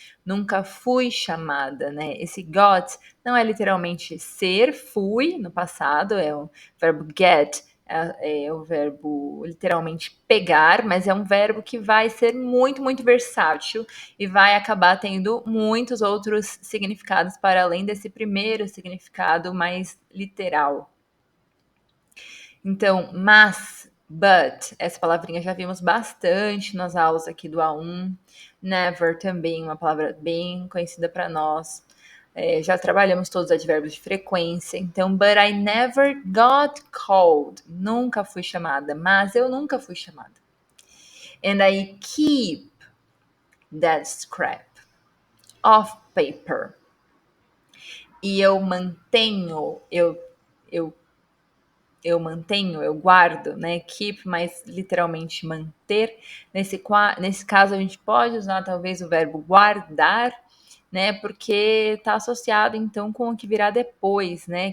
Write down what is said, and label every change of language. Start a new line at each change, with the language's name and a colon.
Portuguese: Nunca fui chamada, né? Esse got não é literalmente ser, fui no passado, é o verbo get, é o verbo literalmente pegar, mas é um verbo que vai ser muito, muito versátil e vai acabar tendo muitos outros significados para além desse primeiro significado mais literal. Então, mas, but, essa palavrinha já vimos bastante nas aulas aqui do A1. Never também, uma palavra bem conhecida para nós. Já trabalhamos todos os advérbios de frequência. Então,
English: but I never got called.
Portuguese: Nunca fui chamada, mas eu nunca fui chamada.
English: And I keep that scrap of paper.
Portuguese: E eu mantenho, eu eu mantenho, eu guardo, né? Keep, mas literalmente manter. Nesse caso, a gente pode usar talvez o verbo guardar, né? Porque está associado então com o que virá depois, né?